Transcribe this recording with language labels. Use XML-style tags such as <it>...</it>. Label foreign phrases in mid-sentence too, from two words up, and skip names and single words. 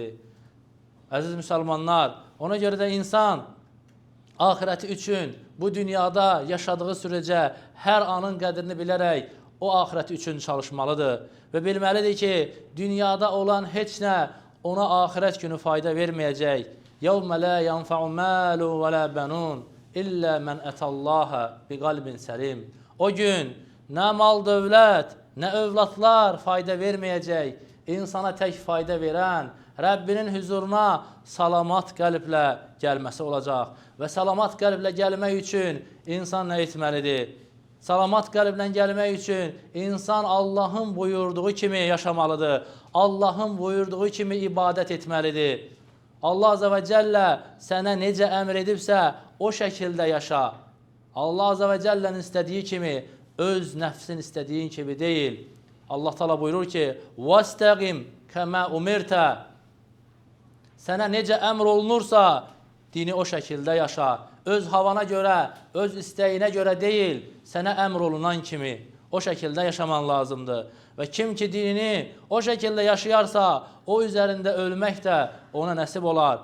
<az>Əziz müsəlmanlar, ona görə də insan ahirəti üçün bu dünyada yaşadığı sürəcə hər anın qədrini bilərək o ahirəti üçün çalışmalıdır. Və bilməlidir ki, dünyada olan heç nə ona ahirət günü fayda verməyəcək.</az> <ar>يَوْمَ لَا يَنْفَعُ مَالُ وَلَا بَنُونَ إِلَّا مَنْ أَتَى اللّٰهَ بِقَلْبٍ سَلِيمٍ.</ar> <az>O gün nə mal dövlət, nə övladlar fayda verməyəcək. İnsana tək fayda verən, Rəbbinin huzuruna salamat qəlblə gəlməsi olacaq. Və salamat qəlblə gəlmək üçün insan nə etməlidir? Salamat qəlblə gəlmək üçün insan Allahın buyurduğu kimi yaşamalıdır. Allahın buyurduğu kimi ibadət etməlidir. Allah Azze və Cəllə sənə necə əmr edibsə, o şəkildə yaşa. Allah Azze və Cəllənin istədiyi kimi, öz nəfsin istədiyin kimi deyil. Allah Teala buyurur ki,</az> <ar>وَاسْتَقِمْ كَمَا أُمِرْتَ.</ar> <az>Sənə necə əmr olunursa, dini o şəkildə yaşa. Öz havana görə, öz istəyinə görə deyil, sənə əmr olunan kimi o şəkildə yaşaman lazımdır. Və kim ki dinini o şəkildə yaşayarsa, o üzərində ölmək də ona nəsib olar.</az>